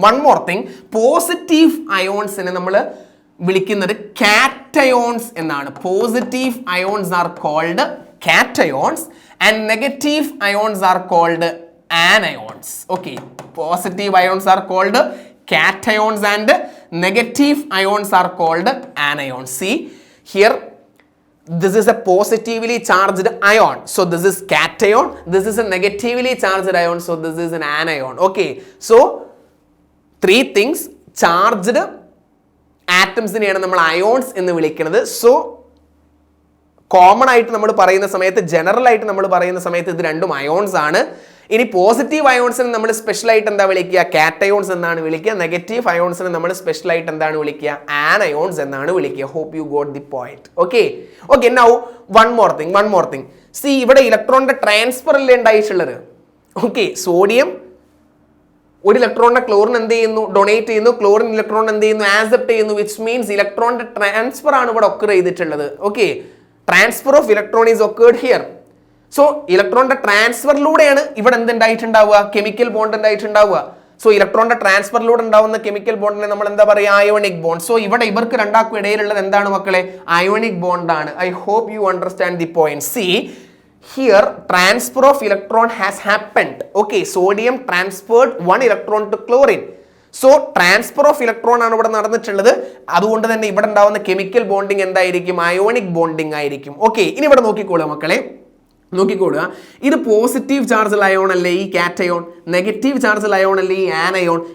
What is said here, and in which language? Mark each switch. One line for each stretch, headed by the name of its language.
English: one more thing,
Malayalam: positive അയോൺസിനെ നമ്മൾ വിളിക്കുന്നത് cations എന്നാണ്.
English: Positive ions are called cations and negative ions are called anions. Okay, positive ions are called cations and negative ions are called anions. See here, this is a positively charged ion, so this is cation. This is a negatively charged ion, so this is an anion. Okay, so three things.
Malayalam: Charged atoms neയാണ് നമ്മൾ ions എന്ന് വിളിക്കുന്നത്. So common ആയിട്ട് നമ്മൾ പറയുന്ന സമയത്ത്, general ആയിട്ട് നമ്മൾ പറയുന്ന സമയത്ത് ഇത് രണ്ടും അയോൺസ് ആണ്. ഇനി പോസിറ്റീവ് അയോൺസിനെ നമ്മൾ സ്പെഷ്യൽ ആയിട്ട് എന്താ വിളിക്കുക? കാറ്റയോൺസ് എന്നാണ് വിളിക്കുക. നെഗറ്റീവ് അയോൺസിനെ നമ്മൾ സ്പെഷ്യൽ ആയിട്ട് എന്താണ് വിളിക്കുക? ആനയോൺസ് എന്നാണ് വിളിക്കുക.
English: Hope you got the point. Okay okay now one more thing.
Malayalam: C ഇവിടെ ഇലക്ട്രോണിന്റെ ട്രാൻസ്ഫർ അല്ലേ ഉണ്ടായിട്ടുള്ളത്. ഓക്കെ, സോഡിയം ഒരു ഇലക്ട്രോണിനെ ക്ലോറിൻ എന്ത് ചെയ്യുന്നു? ഡൊണേറ്റ് ചെയ്യുന്നു. ക്ലോറിൻ ഇലക്ട്രോൺ എന്ത് ചെയ്യുന്നു? ആക്സെപ്റ്റ് ചെയ്യുന്നു.
English: which means
Malayalam: ഇലക്ട്രോണിന്റെ ട്രാൻസ്ഫർ ആണ് ഇവിടെ ഒക്കർ ചെയ്തിട്ടുള്ളത്. Okay,
English: Transfer of electron is occurred here.
Malayalam: So ഇലക്ട്രോണിന്റെ ട്രാൻസ്ഫറിലൂടെയാണ് ഇവിടെ എന്തുണ്ടായിട്ടുണ്ടാവുക? Chemical bond ഉണ്ടായിട്ടുണ്ടാവുക. സോ ഇലക്ട്രോണിന്റെ ട്രാൻസ്ഫറിലൂടെ ഉണ്ടാവുന്ന കെമിക്കൽ ബോണ്ടിനെ നമ്മൾ എന്താ പറയുക? Ionic bond. സോ ഇവിടെ ഇവർക്ക് രണ്ടാൾക്കും ഇടയിലുള്ളത് എന്താണ് മക്കളെ? അയോണിക് ബോണ്ട് ആണ്.
English: I hope you understand the point. See here transfer of electron has happened. Okay, sodium transferred one electron to chlorine.
Malayalam: So transfer of electron ആണ് ഇവിടെ നടന്നിട്ടുള്ളത്. അതുകൊണ്ട് തന്നെ ഇവിടെ ഉണ്ടാവുന്ന കെമിക്കൽ ബോണ്ടിങ് എന്തായിരിക്കും? അയോണിക് ബോണ്ടിങ് ആയിരിക്കും. ഓക്കെ, ഇനി ഇവിടെ നോക്കിക്കോളുക മക്കളെ, നോക്കിക്കോളുക. ഇത് പോസിറ്റീവ് ചാർജ് അയോൺ അല്ലേ ഈ കാറ്റയോൺ? നെഗറ്റീവ് ചാർജ് അയോൺ അല്ലേ ഈ ആനയോൺ?